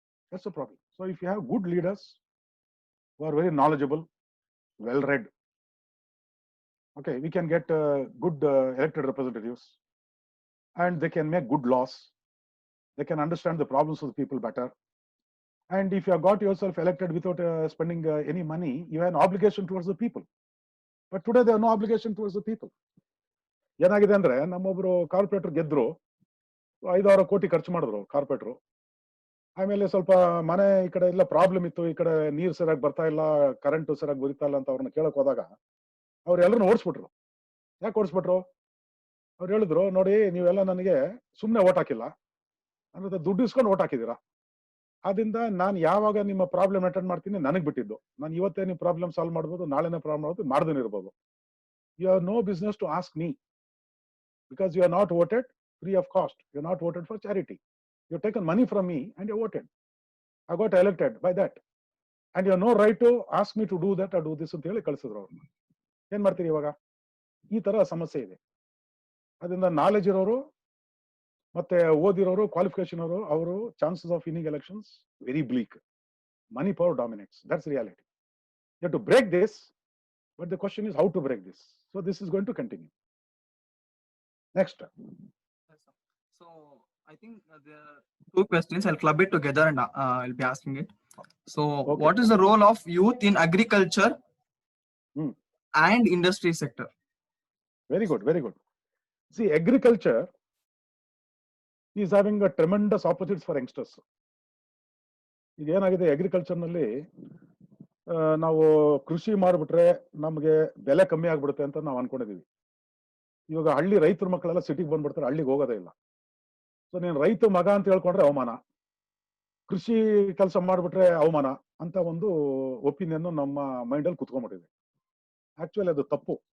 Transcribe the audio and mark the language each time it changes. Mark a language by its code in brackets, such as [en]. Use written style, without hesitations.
[en] That's the problem. So if you have good leaders who are very knowledgeable, well-read, okay, we can get good elected representatives, and they can make good laws. They can understand the problems of the people better. And if you have got yourself elected without spending any money, you have an obligation towards the people. But today there are no obligation towards the people. [kn] ಏನಾಗಿದೆ ಅಂದ್ರೆ ನಮ್ಮೊಬ್ರು corporate ಗೆದ್ರು 5-6 ಕೋಟಿ ಖರ್ಚು ಮಾಡಿದ್ರು corporator. ಆಮೇಲೆ ಸ್ವಲ್ಪ ಮನೆ ಈ ಕಡೆ ಎಲ್ಲ ಪ್ರಾಬ್ಲಮ್ ಇತ್ತು, ಈ ಕಡೆ ನೀರು ಸರಿಯಾಗಿ ಬರ್ತಾ ಇಲ್ಲ, ಕರೆಂಟ್ ಸರಿಯಾಗಿ ಬರೀತಾ ಇಲ್ಲ ಅಂತ ಅವ್ರನ್ನ ಕೇಳಕ್ ಹೋದಾಗ ಅವ್ರು ಎಲ್ಲರನ್ನ ಓಡಿಸ್ಬಿಟ್ರು. ಯಾಕೆ ಓಡಿಸ್ಬಿಟ್ರು? ಅವ್ರು ಹೇಳಿದ್ರು, ನೋಡಿ ನೀವೆಲ್ಲ ನನಗೆ ಸುಮ್ಮನೆ ಓಟ್ ಹಾಕಿಲ್ಲ, ಅಂದ್ರೆ ದುಡ್ಡು ಇಸ್ಕೊಂಡು ಓಟ್ ಹಾಕಿದ್ದೀರಾ. ಆದ್ರಿಂದ ನಾನು ಯಾವಾಗ ನಿಮ್ಮ ಪ್ರಾಬ್ಲಮ್ ಅಟೆಂಡ್ ಮಾಡ್ತೀನಿ ನನಗೆ ಬಿಟ್ಟಿದ್ದು. ನಾನು ಇವತ್ತೇ ನಿಮ್ಮ ಪ್ರಾಬ್ಲಮ್ ಸಾಲ್ವ್ ಮಾಡ್ಬೋದು, ನಾಳೆನೇ ಪ್ರಾಬ್ಲಮ್ ಮಾಡ್ಬೋದು, ಮಾಡ್ದೇನೆ ಇರ್ಬೋದು. [en] You have no business to ask me, because you are not voted free of cost. You are not voted for charity. You have taken money from me and you voted. I got elected by that. And you have no right to ask me to do that or do this [kn] ಅಂತ ಹೇಳಿ ಕಳಿಸಿದ್ರು ಅವ್ರನ್ನ. ಏನ್ ಮಾಡ್ತೀರಿ ಇವಾಗ? ಈ ತರ ಸಮಸ್ಯೆ ಇದೆ. ಅದರಿಂದ ನಾಲೆಜ್ ಇರೋರು ಮತ್ತೆ ಓದಿರೋರು, ಕ್ವಾಲಿಫಿಕೇಶನ್ ಅವರು [en] Chances of winning elections very bleak. Money power dominates. That's reality. You have to break this, but the question is how to break this. So this is going to continue. Next. So I think there are 2 questions. I'll club it together and I'll be asking it. So okay. What is the role of youth in agriculture and industry sector? Very good, very good. See, agriculture is having a tremendous opportunities for youngsters. [kn] ಈಗ ಏನಾಗಿದೆ, agriculture ನಲ್ಲಿ ನಾವು ಕೃಷಿ ಮಾಡಿಬಿಟ್ರೆ ನಮಗೆ ಬೆಲೆ ಕಮ್ಮಿ ಆಗ್ಬಿಡುತ್ತೆ ಅಂತ ನಾವು ಅನ್ಕೊಂಡಿದೀವಿ. ಇವಾಗ ಹಳ್ಳಿ ರೈತರ ಮಕ್ಕಳೆಲ್ಲ ಸಿಟಿಗೆ ಬಂದ್ಬಿಡ್ತಾರೆ, ಹಳ್ಳಿಗೆ ಹೋಗೋದೇ ಇಲ್ಲ. ಸೊ ನೀನು ರೈತ ಮಗ ಅಂತ ಹೇಳ್ಕೊಂಡ್ರೆ ಅವಮಾನ. ಕೃಷಿ ಕೆಲಸ ಮಾಡ್ಬಿಟ್ರೆ ಅವಮಾನ ಅಂತ ಒಂದು ಒಪಿನಿಯನ್ ನಮ್ಮ ಮೈಂಡ್ ಅಲ್ಲಿ ಕುತ್ಕೊಂಡ್ಬಿಟ್ಟಿದೆ. ಆಕ್ಚುಲಿ ಅದು ತಪ್ಪು.